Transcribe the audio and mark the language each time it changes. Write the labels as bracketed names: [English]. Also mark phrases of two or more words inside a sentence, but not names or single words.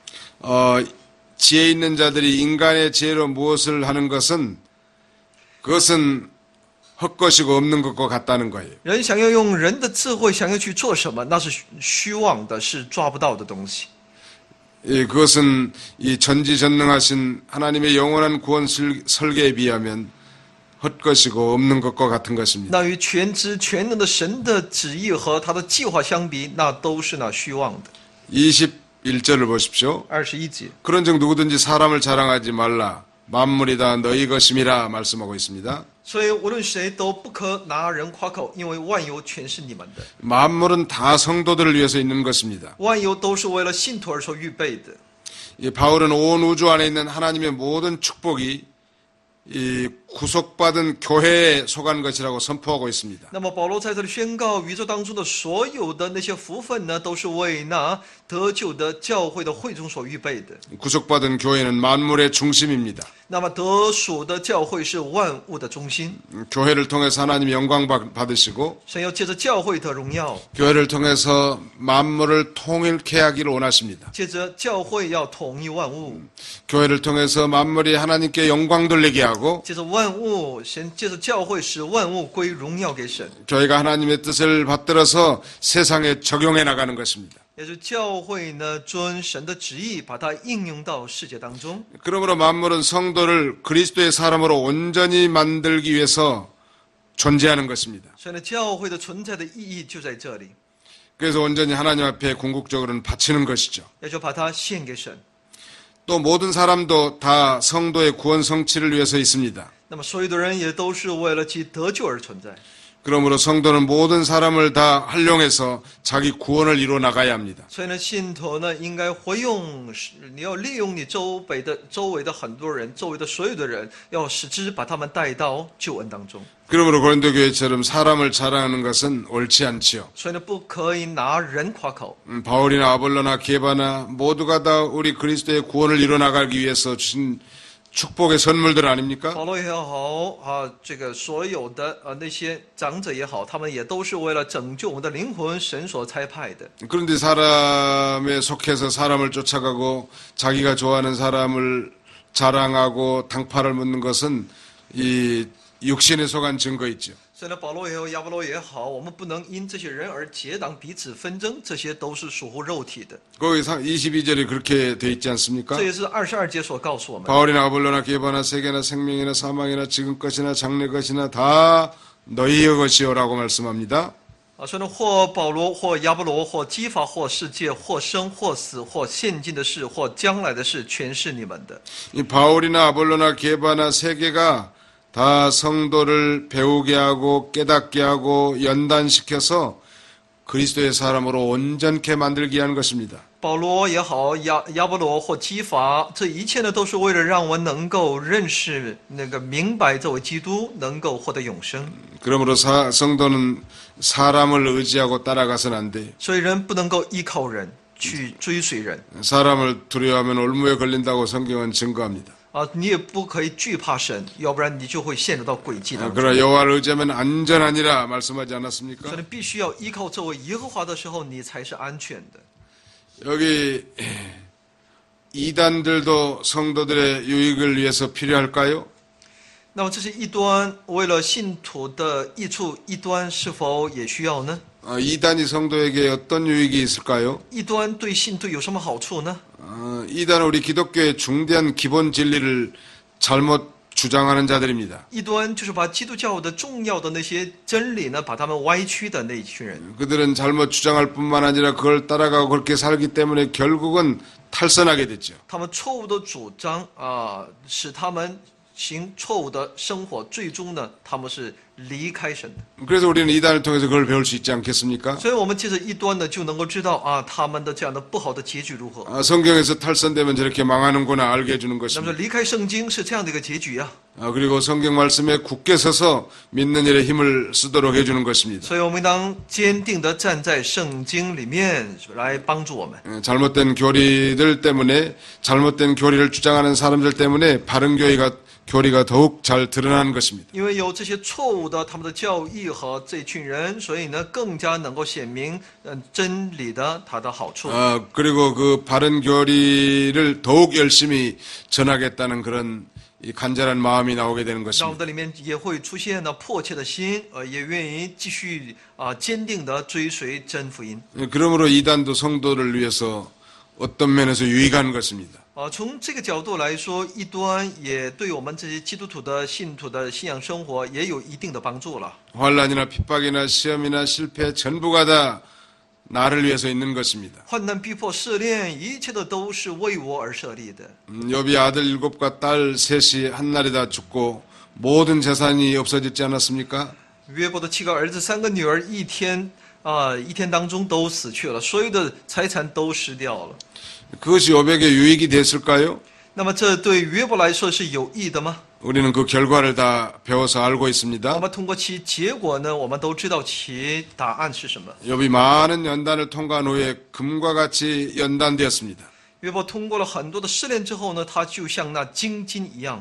[Korean] 지혜 있는 자들이 인간의 지혜로 무엇을 하는 것은 그것은 헛것이고 없는 것과 같다는 거예요. [Chinese] 人想要用人的智慧想要去做什么，那是虚妄的，是抓不到的东西。 [Korean] 그것은 이 전지전능하신 하나님의 영원한 구원 설계에 비하면 헛것이고 없는 것과 같은 것입니다. [Chinese] 那与全知全能的神的旨意和他的计划相比，那都是那虚妄的。 [Korean] 21절을 보십시오. [Chinese] 21节， [Korean] 그런즉 누구든지 사람을 자랑하지 말라. 만물이 다 너희 것임이라 말씀하고 있습니다. [Chinese] 所以无论谁都不可拿人夸口，因为万有全是你们的， [Korean] 만물은 다 성도들을 위해서 있는 것입니다. [Chinese] 万有都是为了信徒而所预备的。 [Korean] 이 바울은 온 우주 안에 있는 하나님의 모든 축복이 이 구속받은 교회에 속한 것이라고 선포하고 있습니다. [Chinese] 那么保罗在这里宣告，宇宙当中的所有的那些福分呢，都是为那得救的教会的会众所预备的。 [Korean] 구속받은 교회는 만물의 중심입니다. [Chinese] 那么得属的教会是万物的中心， [Korean] 교회를 통해서 하나님이 영광 받으시고 [Chinese] 神要借着教会得荣耀， [Korean] 교회를 통해서 만물을 통일케 하기를 원하십니다. [Chinese] 借着教会要统一万物， [Korean] 교회를 통해서 만물이 하나님께 영광 돌리게 하고 [Chinese] 借着万物，神借着教会使万物归荣耀给神， [Korean] 교회가 하나님의 뜻을 받들어서 세상에 적용해 나가는 것입니다. [Chinese] 也是教会呢遵神的旨意，把它应用到世界当中。 [Korean] 그러므로 만물은 성도를 그리스도의 사람으로 온전히 만들기 위해서 존재하는 것입니다. [Chinese] 所以呢，教会的存在的意义就在这里， [Korean] 그래서 온전히 하나님 앞에 궁극적으로는 바치는 것이죠. [Chinese] 也就把它献给神。 [Korean] 또 모든 사람도 다 성도의 구원 성취를 위해서 있습니다. [Chinese] 那么所有的人也都是为了其得救而存在。 [Korean] 그러므로 성도는 모든 사람을 다 활용해서 자기 구원을 이루어 나가야 합니다. [Chinese] 所以呢，信徒呢应该活用，你要利用你周围的很多人，周围的所有的人，要使之把他们带到救恩当中。 [Korean] 그러므로 고린도 교회처럼 사람을 자랑하는 것은 옳지 않지요. [Chinese] 所以呢，不可以拿人夸口。 [Korean] 바울이나 아볼로나 게바나 모두가 다 우리 그리스도의 구원을 이루어 나가기 위해서 주신 축복의 선물들 아닙니까? [Chinese] 保罗也好啊，这个所有的那些长者也好，他们也都是为了拯救我们的灵魂，神所差派的。 [Korean] 그런데 사람에 속해서 사람을 쫓아가고 자기가 좋아하는 사람을 자랑하고 당파를 묻는 것은 이 육신에 속한 증거 있죠. [Chinese] 所以呢，保罗也好，亚波罗也好，我们不能因这些人而结党彼此纷争，这些都是属乎肉体的。 [Korean] 거기 22절에 그렇게 돼 있지 않습니까? [Chinese] 这也是22节所告诉我们。 [Korean] 바울이나 아볼로나 게바나 세계나 생명이나 사망이나 지금 것이나 장래 것이나 다 너희의 것이요라고 말씀합니다. [Chinese] 所以呢，或保罗，或亚波罗，或基法，或世界，或生，或死，或现今的事，或将来的事，全是你们的。 [Korean] 이 바울이나 아볼로나 게바나 세계가 다 성도를 배우게 하고 깨닫게 하고 연단시켜서 그리스도의 사람으로 온전케 만들게 하는 것입니다. [Chinese] 保罗也好，亚波罗或基法，这一切呢，都是为了让我们能够认识明白这位基督，能够获得永生。 [Korean] 그러므로 성도는 사람을 의지하고 따라가서는 안 돼요. [Chinese] 所以人不能够依靠人， 去追随人 [Korean] 사람을 두려워하면 올무에 걸린다고 성경은 증거합니다. [Chinese] 啊，你也不可以惧怕神，要不然你就会陷入到诡计当中。 [Korean] 그러나 여호와를 의지하면 안전하니라 말씀하지 않았습니까? [Chinese] 所以你必须要依靠这位耶和华的时候，你才是安全的。 [Korean] 여기 이단들도 성도들의 유익을 위해서 필요할까요? [Chinese] 那么这些异端为了信徒的益处，异端是否也需要呢？ [Korean] 이단이 성도에게 어떤 유익이 있을까요? [Chinese] 异端对信徒有什么好处呢？ [Korean] 이단은 우리 기독교의 중대한 기본 진리를 잘못 주장하는 자들입니다. [Chinese] 异端就是把基督教的重要的那些真理呢，把他们歪曲的那一群人。 [Korean] 그들은 잘못 주장할 뿐만 아니라 그걸 따라가고 그렇게 살기 때문에 결국은 탈선하게 됐죠. [Chinese] 他们错误的主张使他们行错误的生活，最终呢，他们是离开神的。 [Korean] 그래서 우리는 이단을 통해서 그걸 배울 수 있지 않겠습니까? [Chinese] 所以我们借着异端呢，就能够知道他们的这样的不好的结局如何。 [Korean] 성경에서 탈선되면 저렇게 망하는구나 알게 해주는 [Chinese] 那么 [Korean] 것입니다. [Chinese] 说离开圣经是这样的一个结局啊。 [Korean] 그리고 성경 말씀에 굳게 서서 믿는 일에 힘을 쓰도록 해주는 것입니다. [Chinese] 所以我们应当坚定地站在圣经里面来帮助我们。 [Korean] 잘못된 교리들 때문에 잘못된 교리를 주장하는 사람들 때문에 바른 교리가 더욱 잘 드러나는 것입니다. [Chinese] 因为有这些错误的他们的教义和这群人，所以呢，更加能够显明真理的它的好处。 [Korean] 그리고 그 바른 교리를 더욱 열심히 전하겠다는 그런 이 간절한 마음이 나오게 되는 [Chinese] 让我们 [Korean] 것입니다. [Chinese] 的里面也会出现了迫切的心，也愿意继续坚定地追随真福音。 [Korean] 그러므로 이단도 성도를 위해서 어떤 면에서 유익한 것입니다. [Chinese] 从这个角度来说，异端也对我们这些基督徒的信徒的信仰生活也有一定的帮助了。 [Korean] 환난이나 핍박이나 시험이나 실패 전부가 다 나를 위해서 있는 것입니다. [Chinese] 患难、逼迫、试炼，一切的都是为我而设立的。 [Korean] 욥이 아들 7과 딸 셋이 한날에 다 죽고 모든 재산이 없어졌지 않았습니까? [Chinese] 约伯的7个儿子、3个女儿，一天当中都死去了，所有的财产都失掉了。 [Korean] 그것이 욥에게 유익이 됐을까요? [Chinese] 那么这对约伯来说是有益的吗？ [Korean] 우리는 그 결과를 다 배워서 알고 [Chinese] 我 [Korean] 있습니다. [Chinese] 们通过其结果呢，我们都知道其答案是什么。 [Korean] 욥이 많은 연단을 통과한 후에 금과 같이 연단되었습니다. [Chinese] 约伯通过了很多的试炼之后呢，他就像那金金一样。